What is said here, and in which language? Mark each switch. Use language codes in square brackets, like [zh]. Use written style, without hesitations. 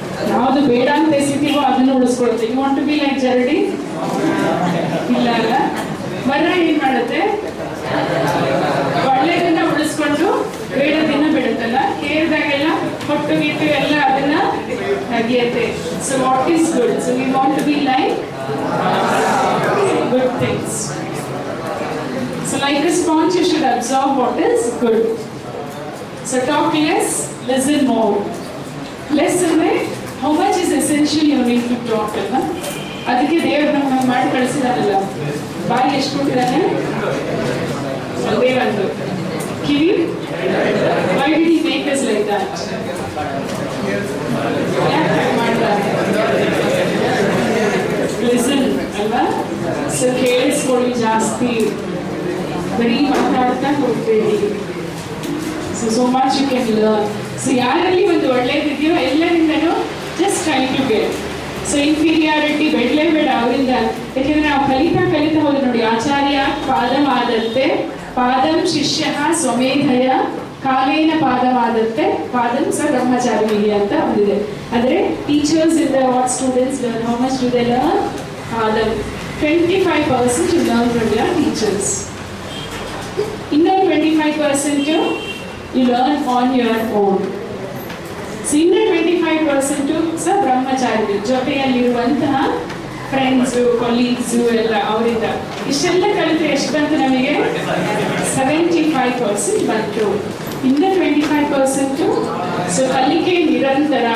[kn] ಯಾವ್ದು ಬೇಡ ಅಂತ ಎಸಿತೀವೋ ಅದನ್ನು ಉಳಿಸ್ಕೊಳುತ್ತೆ. [en] You want to be like ಜರಡಿ? [kn] ಇಲ್ಲ ಅಲ್ಲ. ಮರ ಏನ್ ಮಾಡುತ್ತೆ? ಒಳ್ಳೆದನ್ನ ಉಳಿಸ್ಕೊಂಡು ಬೇಡದನ್ನ ಬಿಡುತ್ತಲ್ಲ, ಕೇಳಿದಾಗೆಲ್ಲ ಹೊಟ್ಟು ಗಿಟ್ಟು ಎಲ್ಲ ಅದನ್ನ ತೆಗಿಯುತ್ತೆ. [en] So what is good? So we want to be like good things. So like a sponge you should absorb what is good. So talk less, listen more. Less ಅಂದ್ರೆ how much is essential you need to talk ಅಲ್ವಾ? [kn] ಅದಕ್ಕೆ ದೇವರು ನಮ್ಮನ್ನು ಮಾಡಿ ಕಳಿಸಿದಾನಲ್ಲ, ಬಾಯಿ ಎಷ್ಟು ಕೊಟ್ಟಿದ್ದಾನೆ? ಅದೇ ಒಂದು ಕಿವಿ. [en] Why did he make us like that? [kn] ಯಾಕೆ ಮಾಡ್ತಾರೆ? ಲಿಸನ್ ಅಲ್ವಾ? ಸೊ ಕೇಳಿಸ್ಕೊಳ್ಳಿ ಜಾಸ್ತಿ, ಬರೀ ಮಾತಾಡ್ತಾ ಹೋಗ್ಬೇಡಿ. [en] So much you can learn. [kn] So ಯಾರಲ್ಲಿ ಒಂದು ಒಳ್ಳೇದಿದೆಯೋ ಎಲ್ಲರಿಂದನೂ [en] Just try to get. [kn] So inferiority ಬೇಡ ಅವರಿಂದ. ಯಾಕೆಂದ್ರೆ ನಾವು ಕಲಿತಾ ಹೋದ್ರೆ ನೋಡಿ, [sa] ಆಚಾರ್ಯ ಪಾದಮಾದತ್ತೆ ಪಾದಂ ಶಿಷ್ಯ ಸ್ವಮೇಧಯ ಕಾಲೇನ ಪಾದವಾದತ್ತೆ ಪಾದಂ ಸ ಬ್ರಹ್ಮಚಾರಿ [kn] ಅಂತ ಒಂದಿದೆ. [en] ಅಂದ್ರೆ teachers in the what students learn, how much do they learn? [sa] ಪಾದಂ. [en] 25% you learn from your teachers. Inner 25% you learn on your own. So inner 25% [kn] ಸ ಬ್ರಹ್ಮಚಾರಿ ಜೊತೆಯಲ್ಲಿರುವಂತಹ ಫ್ರೆಂಡ್ಸ್, ಕೊಲೀಗ್ಸ್ ಎಲ್ಲ ಅವರಿಂದ. ಇಷ್ಟೆಲ್ಲ ಕಲಿತ್ರೆ ಎಷ್ಟು ಬಂತು ನಮಗೆ? 75% ಬಂತು. ಇನ್ನ 25% ಸೊ ಕಲಿಕೆ ನಿರಂತರ.